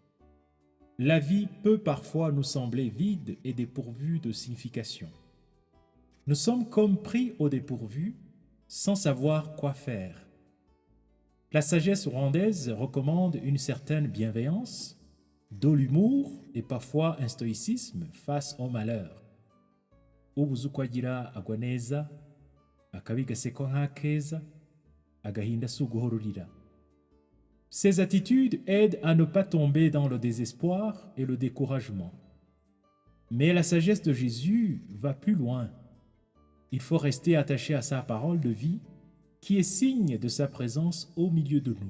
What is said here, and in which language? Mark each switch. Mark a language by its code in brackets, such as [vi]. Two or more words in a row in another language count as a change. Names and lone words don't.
[fr] La vie peut parfois nous sembler vide et dépourvue de signification. Nous sommes comme pris au dépourvu sans savoir quoi faire. La sagesse rwandaise recommande une certaine bienveillance, de l'humour et parfois un stoïcisme face au malheur. [rw] Ubuze uko agira agwa neza, akabi gasekwa nk'akeza, agahinda si uguhorurira. [fr] Ces attitudes aident à ne pas tomber dans le désespoir et le découragement. Mais la sagesse de Jésus va plus loin. Il faut rester attaché à sa parole de vie, qui est signe de sa présence au milieu de nous.